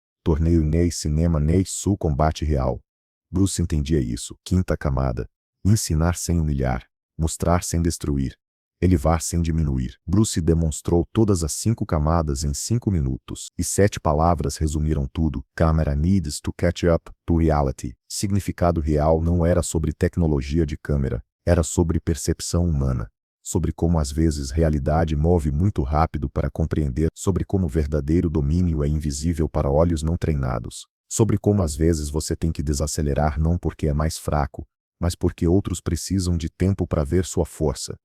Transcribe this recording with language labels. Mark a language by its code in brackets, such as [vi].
[pt] Torneio Ney Cinema Ney Sul Combate Real. Bruce entendia isso. Quinta camada. Ensinar sem humilhar. Mostrar sem destruir. Elevar sem diminuir. Bruce demonstrou todas as 5 camadas em 5 minutos. E 7 palavras resumiram tudo. [en] Camera needs to catch up to reality. [pt] Significado real não era sobre tecnologia de câmera. Era sobre percepção humana. Sobre como às vezes realidade move muito rápido para compreender, sobre como o verdadeiro domínio é invisível para olhos não treinados, sobre como às vezes você tem que desacelerar não porque é mais fraco, mas porque outros precisam de tempo para ver sua força.